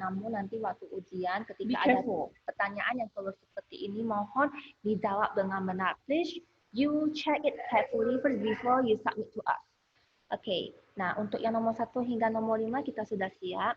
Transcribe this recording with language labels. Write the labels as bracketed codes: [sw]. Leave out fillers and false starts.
[id] Namun nanti waktu ujian ketika ada pertanyaan yang keluar seperti ini, mohon dijawab dengan benar. [en] Please, you check it carefully first before you submit to us. [id] Oke, nah untuk yang nomor 1 hingga nomor 5 kita sudah siap.